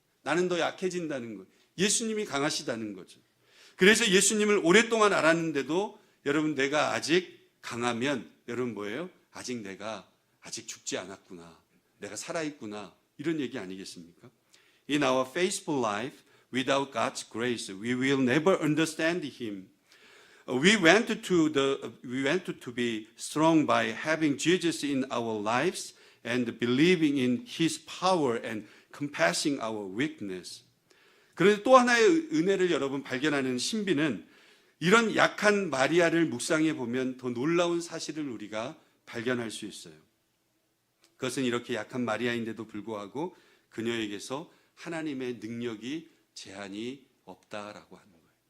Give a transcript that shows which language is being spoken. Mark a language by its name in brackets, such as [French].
[Korean] 나는 더 약해진다는 거예요. 예수님이 강하시다는 거죠. 그래서 예수님을 오랫동안 알았는데도 여러분 내가 아직 강하면 여러분 뭐예요? 내가 아직 죽지 않았구나. 내가 살아있구나. 이런 얘기 아니겠습니까? [English] In our faithful life, without God's grace, we will never understand Him. We want to be strong by having Jesus in our lives and believing in His power and compassing our weakness. [Korean] 그런데 또 하나의 은혜를 여러분 발견하는 신비는 이런 약한 마리아를 묵상해 보면 더 놀라운 사실을 우리가 발견할 수 있어요. 그것은 이렇게 약한 마리아인데도 불구하고 그녀에게서 하나님의 능력이 제한이 없다라고 하는 거예요.